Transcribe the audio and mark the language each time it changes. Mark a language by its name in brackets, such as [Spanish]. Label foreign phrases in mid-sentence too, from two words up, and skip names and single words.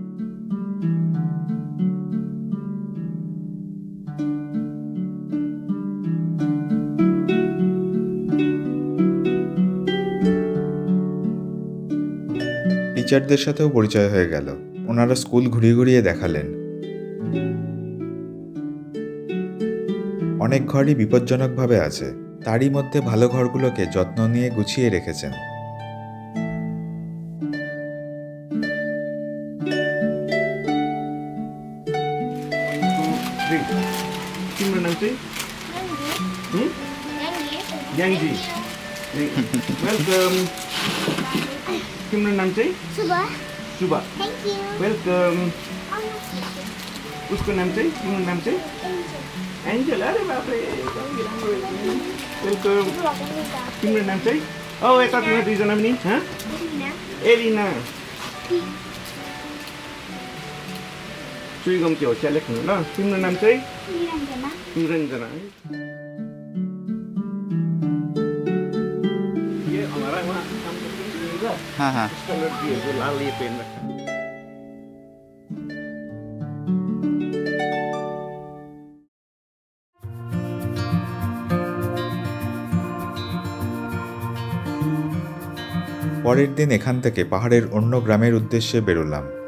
[Bangla] টিচারদের সাথেও পরিচয় হয়ে গেল। ওনারা স্কুল ঘুরিয়ে ঘুরিয়ে দেখালেন। অনেক ঘরই বিপজ্জনকভাবে আছে, তারই মধ্যে ভালো ঘরগুলোকে যত্ন নিয়ে গুছিয়ে রেখেছেন। [Nepali] तिम्रो नाम चाहिँ याङ्जी वेलकम। तिम्रो नाम चाहिँ सुबा वेलकम। उसको नाम चाहिँ तिम्रो नाम चाहिँ एन्जल। अरे बापरे वेलकम। तिम्रो नाम चाहिँ यता तिम्रो दुईजना पनि एलिना। सुइगम त्यो होसिया लेख्नु ल। तिम्रो नाम चाहिँ निरञ्जना। [Hindi] ये हमारा वहाँ काम करते हैं। हाँ इसका लड़की है जो लाल ये पहन रखा है। [Bangla] পরের দিন এখান থেকে পাহাড়ের অন্য গ্রামের উদ্দেশ্যে বেরোলাম।